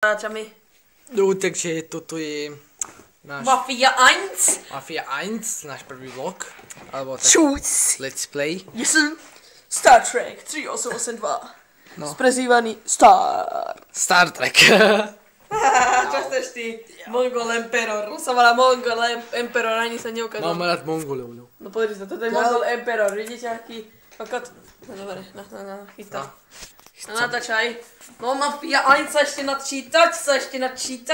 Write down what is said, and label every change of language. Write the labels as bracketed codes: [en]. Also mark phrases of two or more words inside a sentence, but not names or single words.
[sk] Začami. No, takže toto je náš Mafia 1. Mafia 1, náš prvý vlog. Alebo tak Šúc. [en] let's play. [cs] Jsem Star Trek 3882. [sk] No. Sprezývaný Star. Star Trek. Čo chceš ty? Mongol Emperor. On sa volá Mongol Emperor, ani sa neukázal. Máme rád Mongolov, no. No pozri sa, toto je Mongol Emperor. Vidíte aký kokot? No dobre, chytá. No natáčaj. No Mafia 1 sa ešte načítať.